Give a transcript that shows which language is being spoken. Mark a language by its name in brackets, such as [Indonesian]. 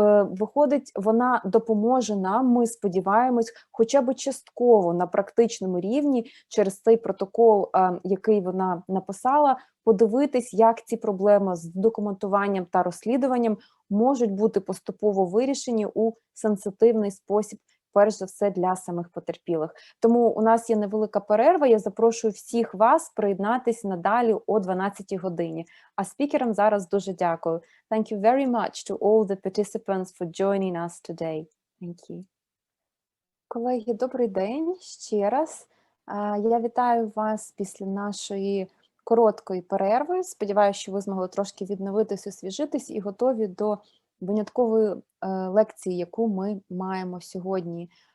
[Ukrainian] Виходить, вона допоможе нам, ми сподіваємось, хоча б частково на практичному рівні через цей протокол, який вона написала, подивитись, як ці проблеми з документуванням та розслідуванням можуть бути поступово вирішені у сенситивний спосіб, перш за все для самих потерпілих. Тому у нас є невелика перерва, я запрошую всіх вас приєднатися надалі о 12:00 годині. А спікерам зараз дуже дякую. [English] Thank you very much to all the participants for joining us today. Thank you. [Ukrainian] Колеги, добрий день ще раз. Я вітаю вас після нашої короткої перерви. Сподіваюся, що ви змогли трошки відновитись, освіжитись і готові до виняткової лекції, яку ми маємо сьогодні.